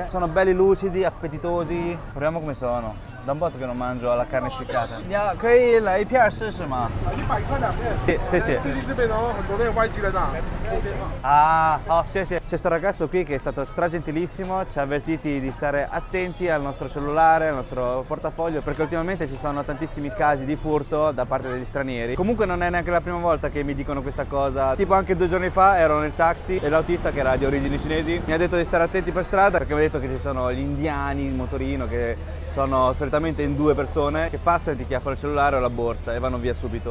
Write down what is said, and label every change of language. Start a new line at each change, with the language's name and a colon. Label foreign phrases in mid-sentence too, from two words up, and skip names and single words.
Italian: Sono belli lucidi, appetitosi. Proviamo come sono. Da un botto che non mangio la carne essiccata. Andiamo,
Chinese: 可以来一片试试吗？ 100块2片。谢谢。最近这边哦，很多那种外籍的账。
Italian: Ah, oh, sì, sì. C'è questo ragazzo qui che è stato stragentilissimo, ci ha avvertiti di stare attenti al nostro cellulare, al nostro portafoglio, perché ultimamente ci sono tantissimi casi di furto da parte degli stranieri. Comunque non è neanche la prima volta che mi dicono questa cosa. Tipo anche 2 giorni fa ero nel taxi e l'autista, che era di origini cinesi, mi ha detto di stare attenti per strada perché mi ha detto che ci sono gli indiani in motorino che sono solitamente in 2 persone che passano e ti chiappano il cellulare o la borsa e vanno via subito.